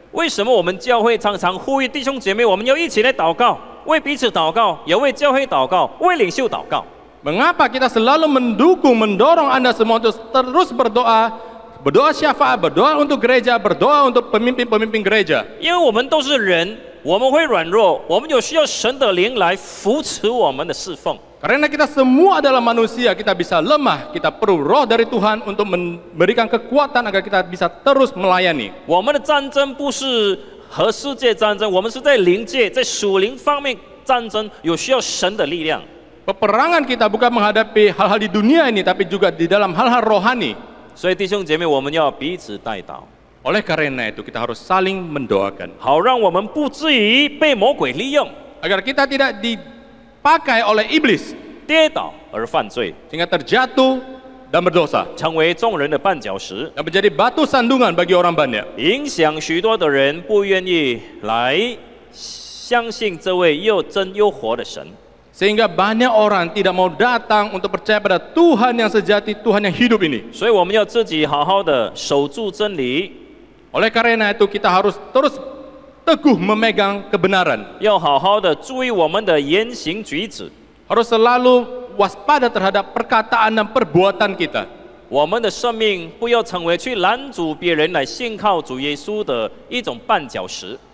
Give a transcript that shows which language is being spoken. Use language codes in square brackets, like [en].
[zh] 为什么我们教会常常呼吁弟兄姐妹，我们要一起来祷告，为彼此祷告，也为教会祷告，为领袖祷告？ [id] Mengapa kita selalu mendukung, mendorong Anda semua untuk terus berdoa, berdoa syafaat, berdoa untuk gereja, berdoa untuk pemimpin-pemimpin gereja? [zh] 因为我们都是人，我们会软弱，我们有需要神的灵来扶持我们的侍奉。 [id] Karena kita semua adalah manusia, kita bisa lemah, kita perlu roh dari Tuhan untuk memberikan kekuatan agar kita bisa terus melayani. [zh] 我们的战争不是和世界战争，我们是在灵界，在属灵方面战争，有需要神的力量。 [id] Peperangan kita bukan menghadapi hal-hal di dunia ini, tapi juga di dalam hal-hal rohani. [zh] 所以弟兄姐妹，我们要彼此代祷， [id] Oleh karena itu, kita harus saling mendoakan. [zh] 好让我们不至于被魔鬼利用， [id] Agar kita tidak dipakai oleh iblis, [zh] 跌倒而犯罪， [id] sehingga terjatuh dan berdosa. [zh] 成为众人的绊脚石， [id] Dan menjadi batu sandungan bagi orang banyak. [zh] 影响许多的人不愿意来相信这位又真又活的神。 [id] Sehingga banyak orang tidak mau datang untuk percaya pada Tuhan yang sejati, Tuhan yang hidup ini. [zh] 所以我们要自己好好的守住真理， [id] Oleh karena itu, kita harus terus teguh memegang kebenaran. [zh] 要好好的注意我们的言行举止。 [id] Harus selalu waspada terhadap perkataan dan perbuatan kita. [zh] 我们的生命不要成为去拦阻别人来信靠主耶稣的一种绊脚石。